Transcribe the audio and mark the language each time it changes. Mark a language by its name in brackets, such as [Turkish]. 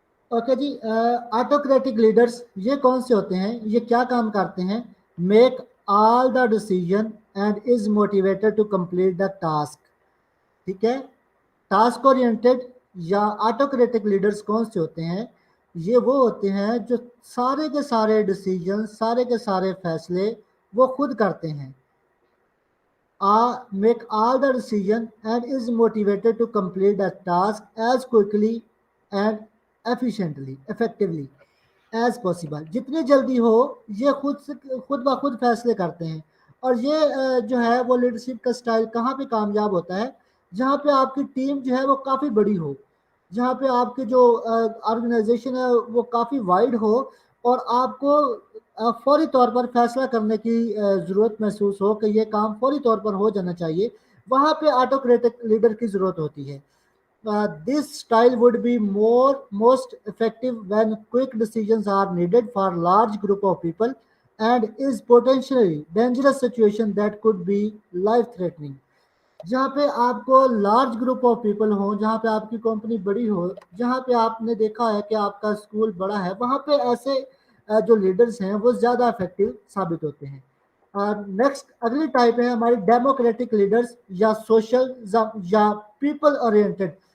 [Urdu] Okay جی، autocratic leaders یہ کون سے ہوتے ہیں، یہ کیا کام کرتے ہیں؟ [English] Make all the decision and is motivated to complete the task. [Urdu] ٹھیک ہے، ٹاسک اورینٹیڈ یا آٹوکریٹک لیڈرز کون سے ہوتے ہیں؟ یہ وہ ہوتے ہیں جو سارے کے سارے ڈیسیجن، سارے کے سارے فیصلے وہ خود کرتے ہیں. [English] Make all the decision and is motivated to complete the task as quickly and efficiently effectively as possible. [Urdu] جتنی جلدی ہو یہ خود بخود فیصلے کرتے ہیں. اور یہ جو ہے وہ لیڈرشپ کا سٹائل کہاں پہ کامیاب ہوتا ہے؟ جہاں پہ آپ کی ٹیم جو ہے وہ کافی بڑی ہو، جہاں پہ آپ کی جو آرگنائزیشن ہے وہ کافی وائڈ ہو، اور آپ کو فوری طور پر فیصلہ کرنے کی ضرورت محسوس ہو کہ یہ کام فوری طور پر ہو جانا چاہیے. وہاں پہ آٹوکریٹک لیڈر کی ضرورت ہوتی ہے. [English] This style would be most effective when quick decisions are needed for large group of people and is potentially dangerous situation that could be life threatening. [Urdu] جہاں پہ آپ کو لارج گروپ آف پیپل ہوں، جہاں پہ آپ کی کمپنی بڑی ہو، جہاں پہ آپ نے دیکھا ہے کہ آپ کا اسکول بڑا ہے، وہاں پہ ایسے جو لیڈرز ہیں وہ زیادہ افیکٹو ثابت ہوتے ہیں. نیکسٹ اگلی ٹائپ ہے ہماری ڈیموکریٹک لیڈرز یا سوشل یا پیپل اورینٹڈ.